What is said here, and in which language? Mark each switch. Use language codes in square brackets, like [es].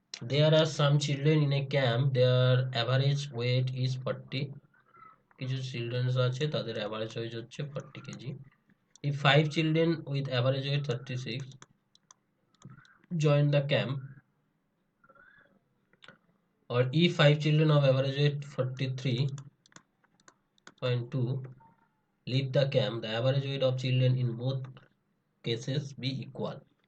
[en] There are some children in a camp, their average weight is 40. [bn] কিছু children's আছে তাদের average wait হচ্ছে 40 KG. [en] If 5 children with average weight 36 join the camp, or if 5 children of average weight 43.2 leave the camp, the average weight of children in both cases be equal.